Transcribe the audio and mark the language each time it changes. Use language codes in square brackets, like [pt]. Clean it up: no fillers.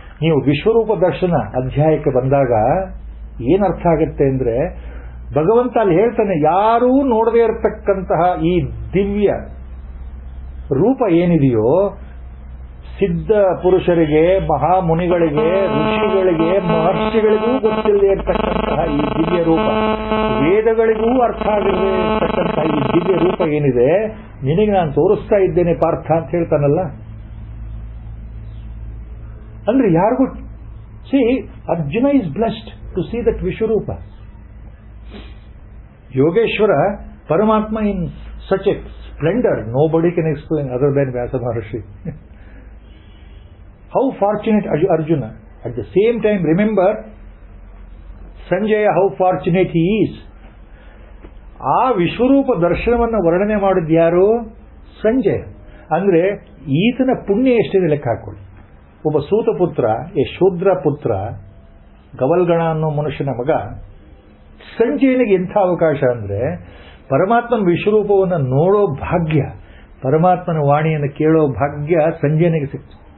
[kn] ನೀವು ವಿಶ್ವರೂಪ ದರ್ಶನ ಅಧ್ಯಾಯಕ್ಕೆ ಬಂದಾಗ ಏನರ್ಥ ಆಗುತ್ತೆ ಅಂದ್ರೆ, ಭಗವಂತ ಅಲ್ಲಿ ಹೇಳ್ತಾನೆ, ಯಾರೂ ನೋಡದೇ ಇರತಕ್ಕಂತಹ ಈ ದಿವ್ಯ ರೂಪ ಏನಿದೆಯೋ, ಸಿದ್ಧ ಪುರುಷರಿಗೆ, ಮಹಾಮುನಿಗಳಿಗೆ, ಋಷಿಗಳಿಗೆ, ಮಹರ್ಷಿಗಳಿಗೂ ಗೊತ್ತಿಲ್ಲದೆ ಇರತಕ್ಕಂತಹ ಈ ದಿವ್ಯ ರೂಪ, ವೇದಗಳಿಗೂ ಅರ್ಥ ಆಗಿರದೇ ಇರತಕ್ಕಂತಹ ಈ ದಿವ್ಯ ರೂಪ ಏನಿದೆ, ನಿನಗೆ ನಾನು ತೋರಿಸ್ತಾ ಇದ್ದೇನೆ ಪಾರ್ಥ ಅಂತ ಹೇಳ್ತಾನಲ್ಲ. ಅಂದ್ರೆ ಯಾರಿಗೂ [en] ಸಿ Arjuna is blessed to see that Vishwaroopa. Yogeshwara Paramatma in such a splendour nobody can explain other than Vyasa Maharshi. How fortunate Arjuna. At the same time, remember Sanjaya, how fortunate he is. [kn] ಆ ವಿಶ್ವರೂಪ ದರ್ಶನವನ್ನು ವರ್ಣನೆ ಮಾಡಿದ್ಯಾರು? ಸಂಜಯ. ಅಂದ್ರೆ ಈತನ ಪುಣ್ಯ ಎಷ್ಟಿದೆ ಲೆಕ್ಕ ಹಾಕೊಳ್ಳಿ. ಒಬ್ಬ ಸೂತಪುತ್ರ, ಶೂದ್ರ ಪುತ್ರ, ಗವಲ್ಗಣ ಅನ್ನೋ ಮನುಷ್ಯನ ಮಗ. ಸಂಜಯನಿಗೆ ಎಂಥ ಅವಕಾಶ ಅಂದ್ರೆ ಪರಮಾತ್ಮನ ವಿಶ್ವರೂಪವನ್ನು ನೋಡೋ ಭಾಗ್ಯ, ಪರಮಾತ್ಮನ ವಾಣಿಯನ್ನು ಕೇಳೋ ಭಾಗ್ಯ ಸಂಜಯನಿಗೆ ಸಿಕ್ತು.